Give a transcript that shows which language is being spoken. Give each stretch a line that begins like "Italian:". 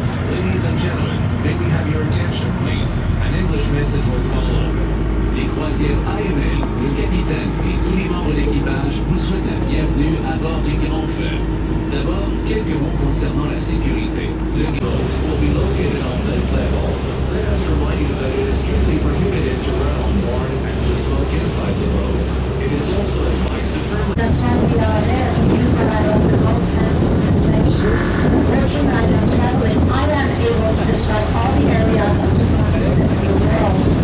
English: Ladies and gentlemen, may we have your attention, please? An English message will follow.
French: Les croisières AML, le capitaine et tous les membres d'équipage vous souhaitent la bienvenue à bord du Grand Fleuve. D'abord, quelques mots concernant la sécurité.
English: Le boats will be located on this level. Let us remind you that it is strictly prohibited to run on board and to smoke inside the boat. It is also advised to firmly... That's why we are there, to use what I love the most, sensitization. Working on and traveling, I am able to describe all the areas of the continent in the world.